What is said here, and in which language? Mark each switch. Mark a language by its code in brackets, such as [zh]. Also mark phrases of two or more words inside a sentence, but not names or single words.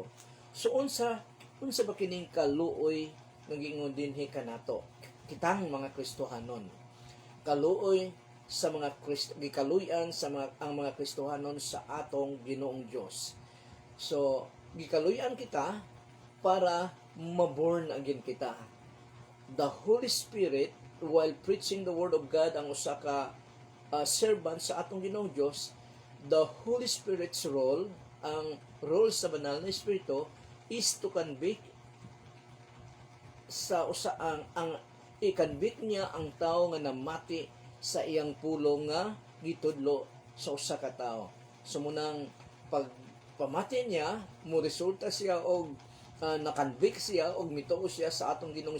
[ceb] So unsa ba kining kaluoy nga giingon dinhi kanato? Kitang mga Kristohanon. Kaluoy sa mga gikaluyan sa ang mga Kristohanon sa atong Ginoong Dios. So gikaluyan kita para maborn again kita. [en] The Holy Spirit, while preaching the Word of God, [ceb] ang usa ka servant sa atong Ginoong Dios, [en] the Holy Spirit's role, [ceb] ang role sa banal na Espiritu, [en] is to convict [ceb] sa ang i-convict niya ang tao nga namati sa iyang pulong nga gitudlo sa usa ka tao. So munang pagpamati niya, mo resulta siya og na-convict siya og mituo siya sa atong Ginoong